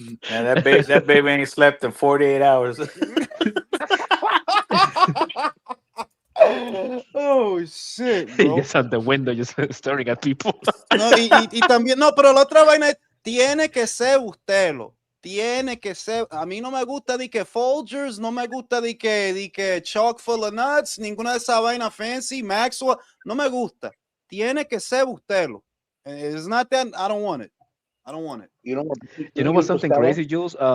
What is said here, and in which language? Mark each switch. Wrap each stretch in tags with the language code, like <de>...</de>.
<en>Man, that baby ain't slept in 48 hours. Oh shit, He bro. gets out the window just staring at people.</en> <es>No, y también, no, pero la otra vaina es, tiene que ser usted. Tiene que ser. A mí no me gusta de que Folgers, no me gusta de que chock full of nuts, ninguna de esa vaina fancy, Maxwell, no me gusta. Tiene que ser usted.</es> <en>It's not that I don't want it. I don't want it. You know what? You know what's something crazy, Jules?</en>